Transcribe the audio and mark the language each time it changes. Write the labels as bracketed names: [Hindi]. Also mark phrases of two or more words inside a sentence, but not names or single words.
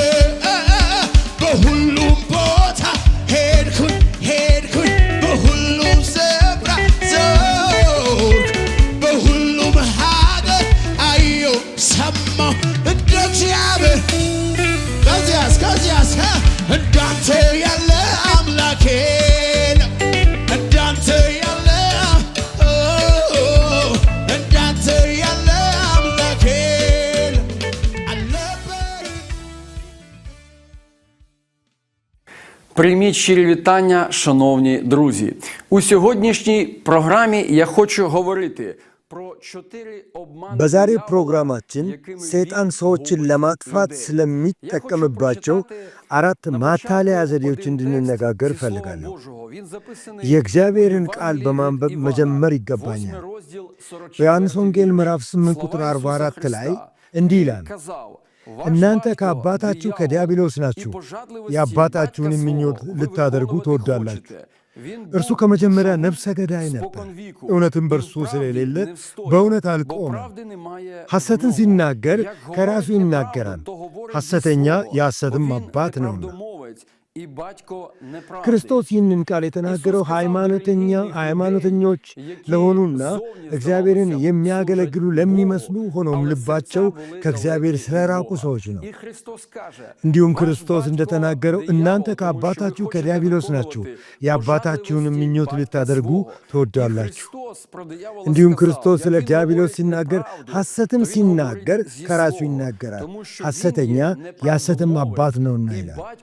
[Amharic] በሁሉም ቦታ ሄድኩኝ በሁሉም ስፍራ ዞርኩ በሁሉም ሀገር አየሁ ሰማሁ እንደ እግዚአብሔር ከዚያስ እንዳንተ ያለ አምላኬ እንዳንተ ያለ አምላኬ አልነበረ [Ukrainian] Прийміть щирі вітання, шановні друзі. У сьогоднішній програмі я хочу говорити про 4 обмани [Amharic] በዛሬ [Ukrainian] диявола, [Amharic] ፕሮግራማችን [Ukrainian] якими [Amharic] ሰይጣን [Ukrainian] він [Amharic] ሰዎችን [Ukrainian] губить [Amharic] ለማጥፋት [Ukrainian] людей. [Amharic] ስለሚጠቀምባቸው [Ukrainian] Я хочу прочитати 4 на [Amharic] ማታለያ [Ukrainian] початку [Amharic] ዘዴዎች [Ukrainian] один [Amharic] እንድንነጋገር [Ukrainian] текст зі Слова [Amharic] እፈልጋለሁ። [Ukrainian] Божого. Він записаний [Amharic] የእግዚአብሔርን [Ukrainian] у [Amharic] ቃል [Ukrainian] Євангелії [Amharic] በማንበብ [Ukrainian] від Івана, [Amharic] መጀመር 8 ይገባኛል። [Ukrainian] розділ, 44 [Amharic] በዮሐንስ ወንጌል [Ukrainian] вірш. [Amharic] ምዕራፍ 8 [Ukrainian] Слова [Amharic] ቁጥር [Ukrainian] Ісуса [Amharic] 44 ላይ [Ukrainian] Христа. [Amharic] እንዲህ [Ukrainian] Він [Amharic] ይላል፣ [Ukrainian] казав, «Ваш [Amharic] እናንተ [Ukrainian] батько [Amharic] ከአባታችሁ [Ukrainian] диявол, [Amharic] ከዲያብሎስ [Ukrainian] і [Amharic] ናችሁ፣ [Ukrainian] пожадливості [Amharic] የአባታችሁን [Ukrainian] батька [Amharic] ምኞት [Ukrainian] свого ви [Amharic] ልታደርጉ [Ukrainian] виконувати [Amharic] ትወዳላችሁ። [Ukrainian] хочете». Він [Amharic] እርሱ [Ukrainian] був [Amharic] ከመጀመሪያ ሰው ነፍሰ ገዳይ ነበር፣ [Ukrainian] спокон віку. [Amharic] እውነትም [Ukrainian] Він [Amharic] በእርሱ [Ukrainian] правді [Amharic] ስለሌለ [Ukrainian] не встояв, [Amharic] በእውነት [Ukrainian] бо [Amharic] አልቆመም። [Ukrainian] правди немає в [Amharic] ሐሰትን [Ukrainian] ньому. [Amharic] ሲናገር [Ukrainian] Як [Amharic] ከራሱ [Ukrainian] говорить [Amharic] ይናገራል፣ [Ukrainian] неправду, то говорить зі [Amharic] ሐሰተኛ [Ukrainian] свого, [Amharic] የሐሰትም [Ukrainian] бо він [Amharic] አባት ነውና። [Ukrainian] неправдомовець [Amharic] ክርስቶስ ይህንን ቃል የተናገረው ሃይማኖተኞች ለሆኑና እግዚአብሔርን የሚያገለግሉ ለሚመስሉ ሆኖም ልባቸው ከእግዚአብሔር ስለራቁ ሰዎች ነው። እንዲሁም ክርስቶስ እንደተናገረው እናንተ ከአባታችሁ ከዲያብሎስ ናችሁ፣ የአባታችሁንም ምኞት ልታደርጉ ትወዳላችሁ። እንዲሁም ክርስቶስ ስለ ዲያብሎስ ሲናገር ሐሰትን ሲናገር ከራሱ ይናገራል፣ ሐሰተኛ የሐሰትም አባት ነውና ይላል።